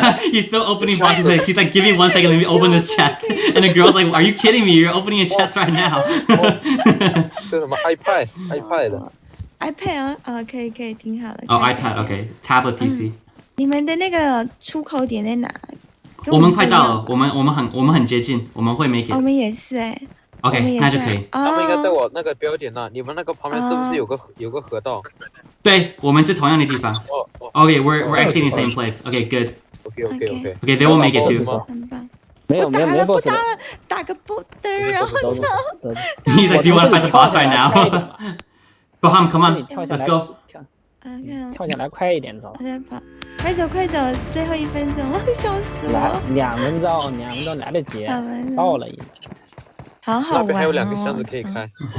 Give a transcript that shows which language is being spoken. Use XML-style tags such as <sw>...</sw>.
<en>He's still opening boxes. He's like, give me 1 second, let me open this chest. And the girl's like, are you kidding me? You're opening a chest right now.</en> <zh>这什么 iPad 的 iPad 啊，可以，挺好的。</zh> <en>哦 iPad, OK, tablet PC.</en> <zh>你们的那个出口点在哪？我们快到了，我们很接近，我们会 make 我</zh> <en>it.</en> <zh>们也是哎。 OK， 那就可以。他们应该在我那个标点那，你们那个旁边是不是有个河道？对，我们是同样的地方。哦。</zh> <en>OK, we're actually in the same place. OK, good. OK。 OK, they will make it too.</en> <zh>很棒。没有 boss 了。打个 border， 然后走。</zh> <en>He's like, do you want to fight the boss right now? Boham, come on, let's go.</en> <zh>跳下来快一点走。我在跑，快走，最后1分钟，笑死我。 2分钟来得及，到了已经。好好玩哦。那边还有2个箱子可以开。</zh>